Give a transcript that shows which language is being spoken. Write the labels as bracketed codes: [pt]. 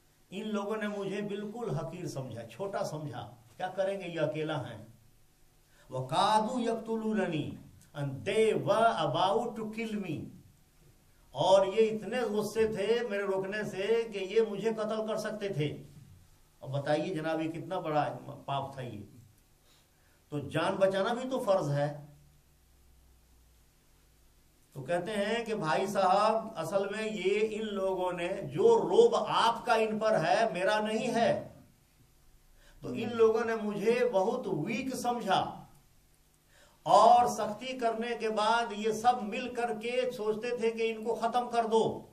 [ur] ان لوگوں نے مجھے بالکل حقیر سمجھا، چھوٹا سمجھا، کیا کریں گے یہ اکیلا ہیں. [ar] وَقَادُوا يَقْتُلُونَنِي، [en] and they were about to kill me. [ur] اور یہ اتنے غصے تھے میرے روکنے سے کہ یہ مجھے قتل کر سکتے تھے. اب بتائیے جناب یہ کتنا بڑا پاپ تھا. یہ تو جان بچانا بھی تو فرض ہے. تو کہتے ہیں کہ بھائی صاحب اصل میں یہ ان لوگوں نے جو روب آپ کا ان پر ہے میرا نہیں ہے، تو ان لوگوں نے مجھے بہت ویک سمجھا، اور سختی کرنے کے بعد یہ سب مل کر کے سوچتے تھے کہ ان کو ختم کر دو.